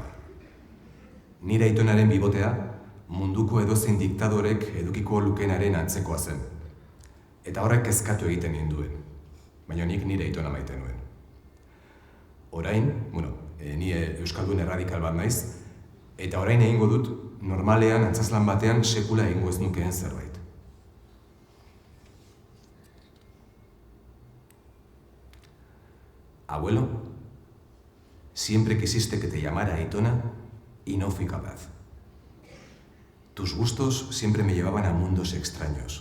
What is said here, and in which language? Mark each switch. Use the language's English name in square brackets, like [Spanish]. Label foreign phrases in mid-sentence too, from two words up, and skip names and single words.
[Basque] Nire aitonaren bibotea munduko edozein diktadorek edukiko lukenaren antzekoa zen. Eta horrek kezkatu egiten ninduen. Baina nik nire aitona maite nuen. Orain, ni euskaldun erradikal bat naiz, eta orain egingo dut normalean antzazlan batean sekula egingo ez nukeen zerbait. [Spanish] Abuelo, siempre quisiste que te llamara Aitona y no fui capaz. Tus gustos siempre me llevaban a mundos extraños.